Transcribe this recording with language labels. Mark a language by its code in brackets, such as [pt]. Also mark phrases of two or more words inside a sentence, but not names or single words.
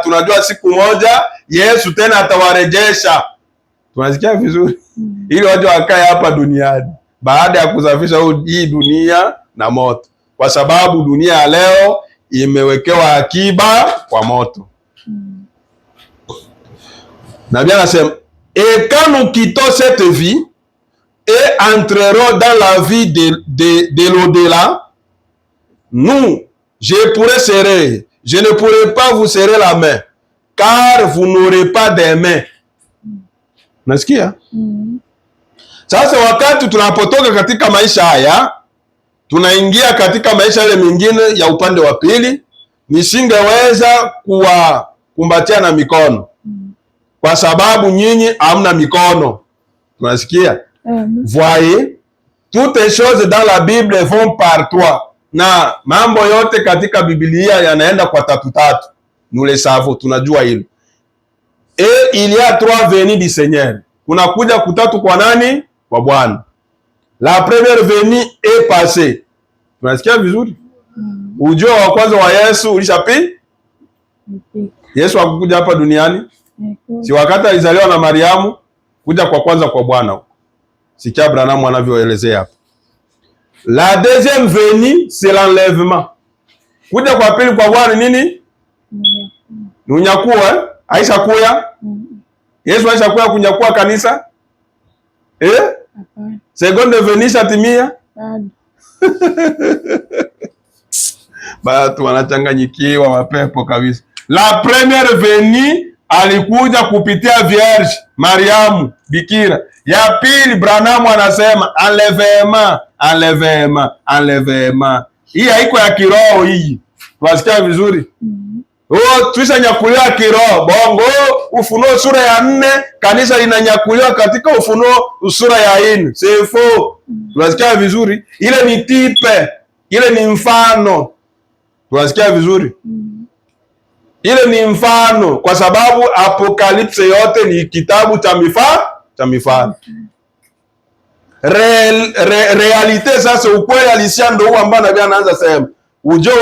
[sw] Tunajua siku moja Yesu tena atawarejesha. Tunasikia vizuri? Ili waje wakae hapa duniani baada ya kusafisha hii dunia na moto, kwa sababu dunia ya leo imewekewa akiba kwa moto. Nabii anasema, [fr] et quand nous quittons cette vie et entrerons dans la vie de l'au-delà, nous, je ne pourrai pas vous serrer la main, car vous n'aurez pas de main. [sw] Nasikia? Sasa wakati tunapotoka katika maisha haya, tunaingia katika maisha yale mengine ya upande wa pili, nisingeweza kuwakumbatia na mikono, kwa sababu nyinyi hamna mikono. Tunasikia? [fr] Voyez, toutes les choses dans la Bible vont par trois. [sw] Na mambo yote katika Biblia yanaenda kwa tatu. [fr] Nous le savons, [sw] tunajua hilo. [fr] Et il y a trois venues du Seigneur. [sw] Kuna kuja kutatu kwa nani? Kwa Bwana. [fr] La première venue est passée. [sw] Tunasikia vizuri? Ujio wa kwanza wa Yesu ulishapi? Yesu hakukuja hapa duniani. Si wakati alizaliwa na Mariamu, kuja kwa kwanza kwa Bwana. Sikia Abraham anavyoelezea hapa. [fr] La deuxième venue c'est l'enlèvement. [sw] Kuja kwa pili kwa Bwana nini? Ni unyakuo, Aisha kuya? Yesu aisha kuya kunyakua kanisa? [fr] Seconde venue shatimia? [sw] Batu wanachanganyikiwa mapepo kabisa. [fr] La première venue [sw] alikuja kupitia Vierge Mariamu Bikira. Ya pili Branham anasema enlèvement. Hii haiko ya kiroho hii. Tunasikia vizuri? Tuishanyakuliwa kiroho. Bongo Ufunuo sura ya 4, kanisa linanyakuliwa katika Ufunuo sura ya 4. [fr] C'est faux. [sw] Tunasikia vizuri? Ile ni tipe, ile ni mfano. Tunasikia vizuri? Ile ni mfano, kwa sababu Apokalipse yote ni kitabu cha mifano. Realite sasa, ukweli halisia ndio huo ambao nabii anaanza sema.